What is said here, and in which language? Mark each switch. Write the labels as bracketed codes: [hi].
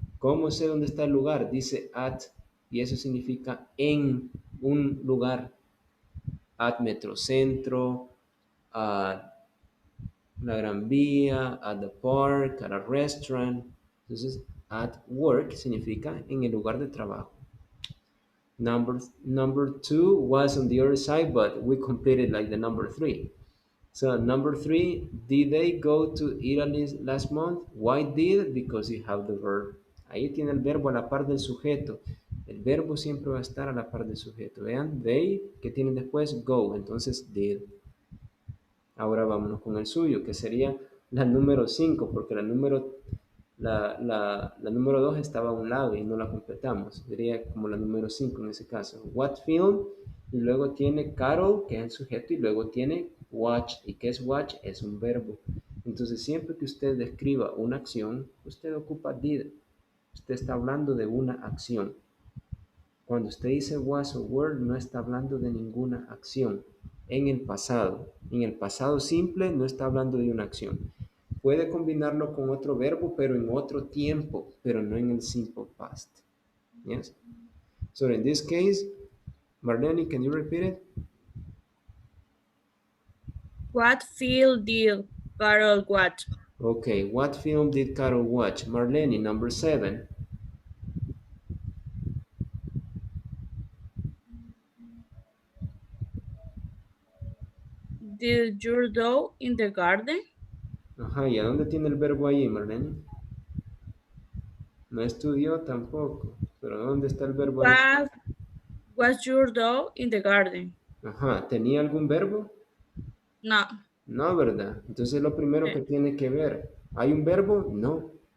[es] ¿Cómo sé dónde está el lugar? Dice at, y eso significa en un lugar. [en] At Metrocentro, at la Gran Vía, at the park, at a restaurant. [es] Entonces, at work significa en el lugar de trabajo. [en] Number 2 was on the other side, but we completed like the number 3. So number 3, did they go to Italy last month? Why did? Because you have the verb. [es] Ahí tiene el verbo a la par del sujeto. El verbo siempre va a estar a la par del sujeto. Vean, they, que tienen después, go. Entonces, did. Ahora vámonos con el suyo, que sería la número 5, porque la número 2 estaba a un lado y no la completamos. Sería como la número 5 en ese caso. [en] What film? [es] Y luego tiene Carol, que es el sujeto, y luego tiene watch. ¿Y qué es watch? Es un verbo. Entonces, siempre que usted describa una acción, usted ocupa did. Usted está hablando de una acción. Cuando usted dice was o were, no está hablando de ninguna acción. En el pasado simple no está hablando de una acción. Puede combinarlo con otro verbo, pero en otro tiempo, pero no en el simple past. [en] Yes? So in this case, Marlene, can you repeat it? What film did Carol watch? Okay, what film did Carol watch? Marlene, number 7. Did your dog in the garden? [es] Ajá, ¿y a dónde tiene el verbo ahí, Marlene? No estudió tampoco, pero ¿dónde está el verbo ahí? [en] Was your dog in the garden? [es] Ajá, ¿tenía algún verbo? No. No, ¿verdad? Entonces lo primero que tiene que ver, ¿hay un verbo? No.